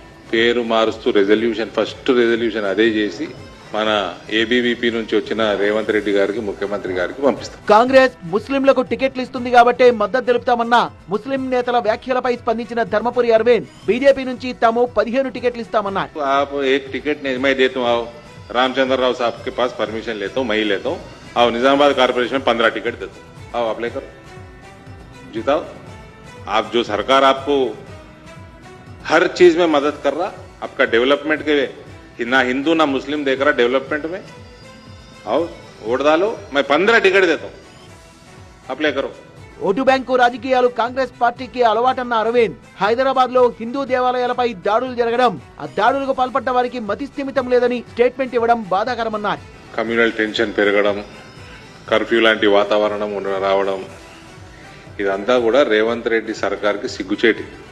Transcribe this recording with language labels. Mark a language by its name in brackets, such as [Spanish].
[Telugu] పేరు మారుస్తూ first resolution అదే చేసి మన ఏబీవీపీ నుంచి వచ్చిన రేవంత్ రెడ్డి గారికి, ముఖ్యమంత్రి గారికి పంపిస్తాం. కాంగ్రెస్ ముస్లింలకు టికెట్లు ఇస్తుంది కాబట్టి మద్దతు తెలుపుతామన్న ముస్లిం నేతల వ్యాఖ్యలపై స్పందించిన ధర్మపురి అరవింద్ బీజేపీ నుంచి తాము 15 టికెట్లు ఇస్తామన్నారు. [Hindi] आप एक टिकट नहीं मैं देता हूँ, रामचंद्र राव साहब के पास परमिशन लेता हूँ, मैं ही लेता हूँ. आओ निजामाबाद कारपोरेशन में 15 टिकट देता हूँ, आओ आप लेकर जीताओ. आप जो सरकार आपको हर चीज में मदद कर रहा, आपका डेवलपमेंट के ना हिंदू ना मुस्लिम देख रहा डेवलपमेंट में, आओ वोट डालो, मैं 15 टिकट देता हूँ, అప్లై కరో. [Telugu] ఓటు బ్యాంకు రాజకీయాలు కాంగ్రెస్ పార్టీకి అలవాటన్న అరవింద్ హైదరాబాద్ లో హిందూ దేవాలయాలపై దాడులు జరగడం, ఆ దాడులకు పాల్పడ్డ వారికి మతిస్థిమితం లేదని స్టేట్మెంట్ ఇవ్వడం బాధాకరమన్నారు. కమ్యూనల్ టెన్షన్ పెరగడం, కర్ఫ్యూ లాంటి వాతావరణం రావడం, ఇదంతా కూడా రేవంత్ రెడ్డి సర్కార్కి సిగ్గుచేటి.